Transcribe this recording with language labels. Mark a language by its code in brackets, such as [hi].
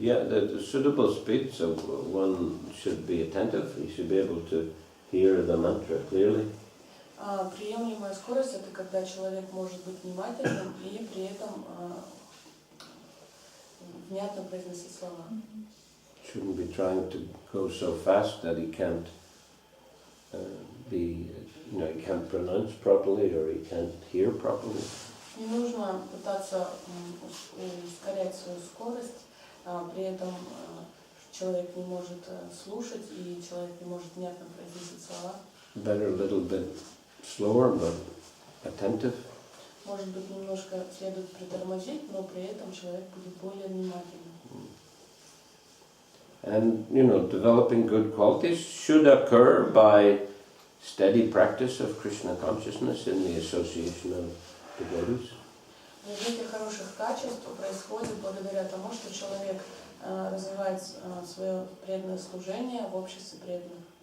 [en] Yeah, the suitable speed, so one should be attentive, he should be able to hear the mantra clearly. [ru] Приемлемая скорость — это когда человек может быть внимательным и при этом внятно произносить слова. [en] Shouldn't be trying to go so fast that he can't he can't pronounce properly or he can't hear properly. [ru] Не нужно пытаться ускорять свою скорость, при этом человек не может слушать и человек не может внятно произносить слова. [en] Better a little bit slower, but attentive. [ru] Может быть, немножко следует притормозить, но при этом человек будет более внимательным. [en] And developing good qualities should occur by steady practice of Krishna consciousness in the association of devotees. [ru] Развитие хороших качеств происходит благодаря тому, что человек развивает свое преданное служение в обществе преданных.